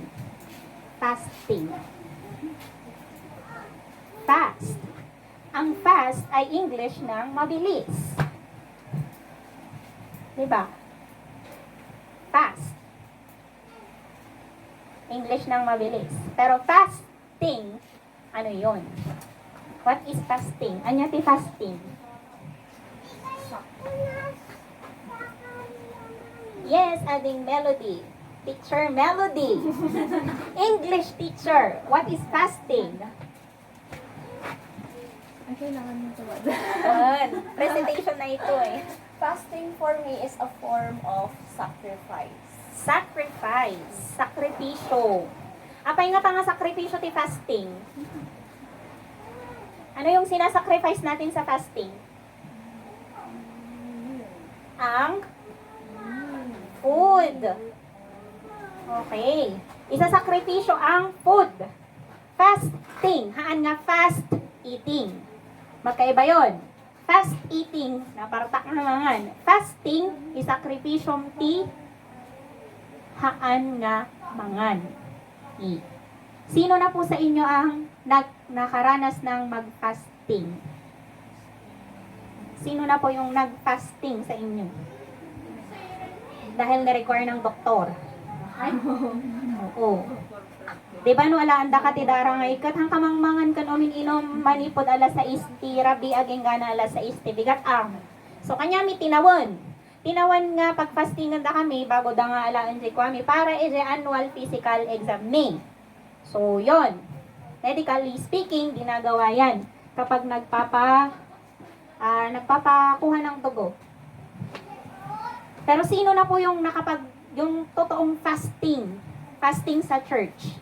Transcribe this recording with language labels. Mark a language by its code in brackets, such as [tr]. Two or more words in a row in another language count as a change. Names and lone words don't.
[en] Fasting. Fast. [tl] Ang fast ay English ng mabilis. Diba? Fast. English ng mabilis. Pero fasting, ano yun? [en] What is fasting? [tl] Ano yung fasting? [en] Yes, adding melody. Teacher Melody. English teacher. What is fasting? [tl] Ang kailangan mo tawad. Presentation na ito eh. [en] Fasting for me is a form of sacrifice. Sacrifice. [tl] Sakripisyo. [ilo] Apay nga nga sakripisyo ti fasting? [tl] Ano yung sinasacrifice natin sa fasting? Ang food. Okay. Isasakripisyo ang food. Fasting. [ilo] Haan nga [en] fast eating. [tl] Magkaiba yun. [en] Fast eating, [ilo] napartak na naman. Fasting, isakripisyong ti haan nga mangan. [tl] Sino na po sa inyo ang nakaranas ng mag-fasting? Sino na po yung nag-fasting sa inyo? Dahil na-require ng doktor. Ay? Oo. [ilo] Diba no alaanda ka ti dara nga ikat hang kamangmangan ka no inom manipod alas sa isti rabi aging gana alas sa isti bigat ang. So kanya mi tinawan. Tinawan nga pag-fastingan da kami bago da nga alaan si kami para ije [en] annual physical exam [ilo] ni. [tl] So yon. [en] Medically speaking, [tl] ginagawa yan kapag nagpapakuha ng dugo. Pero sino na po yung yung totoong fasting sa church?